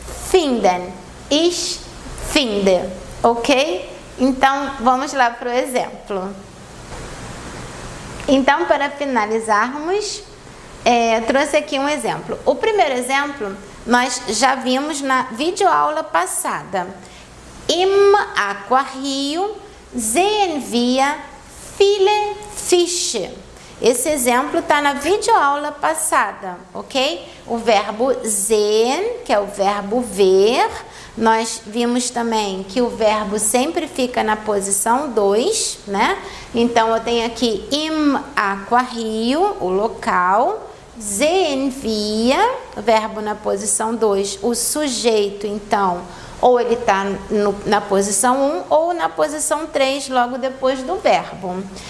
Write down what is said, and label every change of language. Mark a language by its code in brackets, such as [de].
[de] Finden, ich finde, ok? [pt] Então, vamos lá para o exemplo. Então, para finalizarmos, trouxe aqui um exemplo. O primeiro exemplo, nós já vimos na videoaula passada. [de] Im Aquarrio sehen wir viele Fische. [pt] Esse exemplo está na videoaula passada, ok? O verbo sehen, que é o verbo ver, nós vimos também que o verbo sempre fica na posição 2, né? Então, eu tenho aqui [de] im Aquarrio, [pt] o local, [de] sehen wir, [pt] o verbo na posição 2, o sujeito, então, ou ele está na posição 1 ou na posição 3, logo depois do verbo.